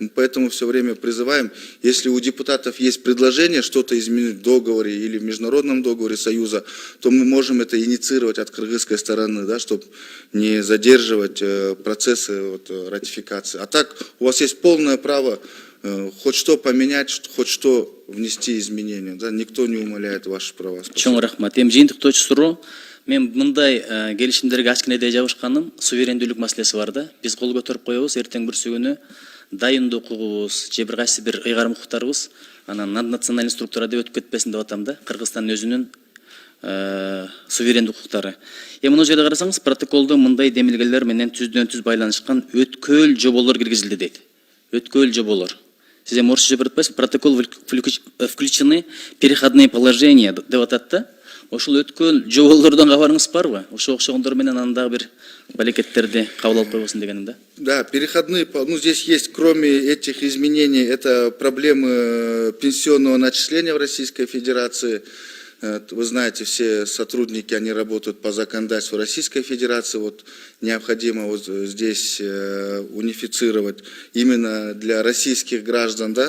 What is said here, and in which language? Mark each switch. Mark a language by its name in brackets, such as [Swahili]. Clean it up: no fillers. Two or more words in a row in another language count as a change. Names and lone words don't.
[Russian] Мы поэтому все время призываем, если у депутатов есть предложение что-то изменить в договоре или в международном договоре Союза, то мы можем это инициировать от кыргызской стороны, да, чтобы не задерживать процессы ратификации. А так у вас есть полное право хоть что поменять, хоть что внести изменения. Да? Никто не умаляет ваши права. [Kyrgyz] Чоң рахмат. Эми жыйынтыктоочу суроо. Мен мындай келишимдерге ачкенеде жабышканым суверендүүлүк маселеси бар да. Биз кол көтөрүп коебуз, эртең бүрсү күнү дайындоо укугубуз, же бир кайсы бир ыйгарым укуктарыбыз анан [Russian] наднациональный структура [Kyrgyz] деп өтүп кетпесин деп атам да. Кыргызстандын өзүнүн суверендик укуктары. Эми мына жерде карасаңыз, протоколдо мындай демилгелер менен түздөн-түз байланышкан өткөөл жоболор киргизилди дейт. Өткөөл жоболор. Сиз эми орусча берип атпайсызбы? Протокол включены переходные положения деп атат да. Ошол өткөөл жоболордон кабарыңыз барбы? Ошо окшогондор менен анан дагы бир балекеттерди кабыл алып койбосун дегеним да. [Russian] Да, переходные, здесь есть, кроме этих изменений, это проблемы пенсионного начисления в Российской Федерации. Вы знаете, все сотрудники, они работают по законодательству Российской Федерации. Вот необходимо здесь унифицировать именно для российских граждан, да.